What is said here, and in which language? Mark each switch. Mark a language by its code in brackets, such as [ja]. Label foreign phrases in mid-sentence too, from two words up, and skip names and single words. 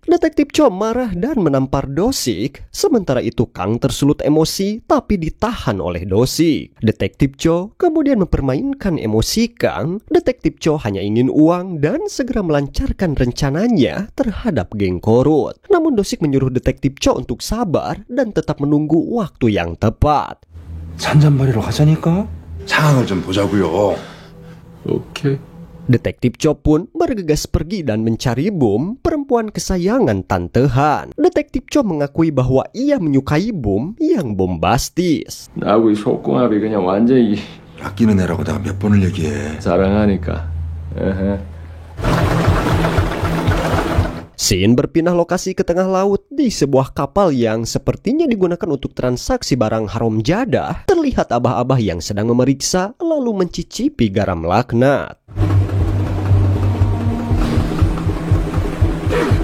[id] Detektif Cho marah dan menampar Dosik. Sementara itu Kang tersulut emosi tapi ditahan oleh Dosik. Detektif Cho kemudian mempermainkan emosi Kang. Detektif Cho hanya ingin uang dan segera melancarkan rencananya terhadap geng korut. Namun Dosik menyuruh Detektif Cho untuk sabar dan tetap menunggu waktu yang tepat. [ko] 잔잔바리로 가자니까. 상황을 좀 보자고요. 오케이. [id] Detektif Cho pun bergegas pergi dan mencari Boom, perempuan kesayangan Tante Han. Detektif Cho mengakui bahwa ia menyukai Boom yang bombastis. [ko] 나하고 이 속궁합이 그냥 완전히 아끼는 애라고 내가 몇 번을 얘기해. 사랑하니까. [id] Scene berpindah lokasi ke tengah laut di sebuah kapal yang sepertinya digunakan untuk transaksi barang haram jadah. Terlihat abah-abah yang sedang memeriksa lalu mencicipi garam laknat.